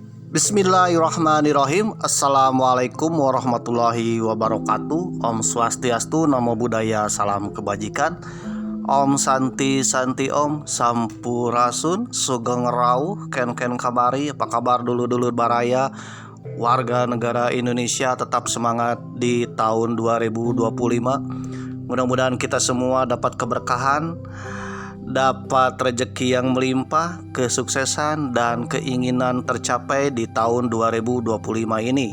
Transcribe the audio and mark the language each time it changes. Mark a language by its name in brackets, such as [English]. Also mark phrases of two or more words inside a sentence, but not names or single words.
[Arabic] بسم الله الرحمن الرحيم. السلام عليكم ورحمة الله وبركاته. [Balinese] Om Swastiastu, [Pali] Namo Buddhaya, [Indonesian] salam kebajikan. [Sanskrit] Om Santi Santi Om, Sampurasun, [Javanese] Sugeng Rau, [Sanskrit] Ken Kabari. [Indonesian] Apa kabar [Sundanese] dulur-dulur baraya, [Indonesian] warga negara Indonesia? Tetap semangat di tahun 2025. Mudah-mudahan kita semua dapat keberkahan, dapat rezeki yang melimpah, kesuksesan dan keinginan tercapai di tahun 2025 ini.